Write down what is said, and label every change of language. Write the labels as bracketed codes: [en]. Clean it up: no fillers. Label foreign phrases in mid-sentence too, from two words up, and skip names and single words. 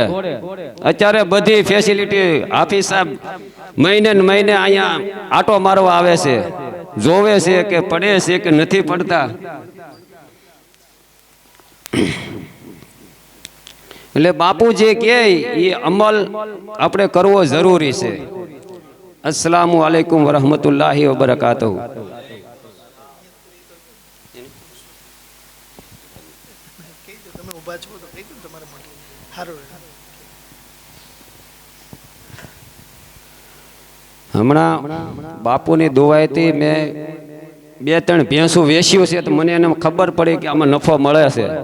[gu] અત્યારે બધી ફેસિલિટી હાફિઝ સાહેબ મહિને ને મહિને અહીંયા આટો મારવા આવે છે, જોવે છે કે પડે છે કે નથી પડતા. એટલે બાપુ જે કહે એ અમલ આપણે કરવો જરૂરી છે. [ar] السلام عليكم ورحمة الله وبركاته. [gu] હમણાં બાપુની દુઆથી મેં 2-3 ભેંસું વેચ્યું છે, તો મને એને ખબર પડી કે આમાં નફો મળે છે.